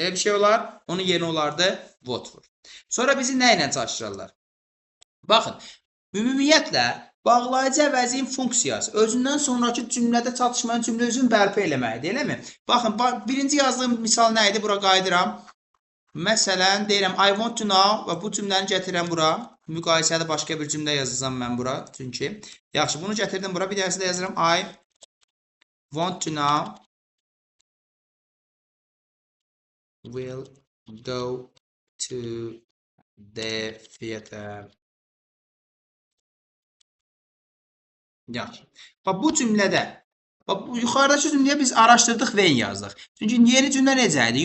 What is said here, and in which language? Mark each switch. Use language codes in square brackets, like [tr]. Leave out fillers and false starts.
[az] Elə bir şey olar, onun yerinə olardı [en] what for. [az] Sonra bizi nə ilə çaşdırırlar? Baxın. Ümumiyyətlə, bağlayıcı əvəzin funksiyası özündən sonraki cümlədə çatışmayan cümlə özünü bərpa eləməkdir, eləmi? Baxın, birinci yazdığım misal nə idi? Bura qayıdıram. Məsələn, deyirəm, [en] I want to know [az] və bu cümləni gətirirəm bura. Müqayisədə başqa bir cümlə yazacağam mən bura. Çünki, yaxşı, bunu gətirdim bura. Bir dərsi də yazıram. [en] I want to know will go to the theater. [az] Yaxşı. Bax, bu cümlədə, bax, yuxarıdakı cümləyə biz araşdırdıq və yazdıq. Çünki yeni cümlə necə idi?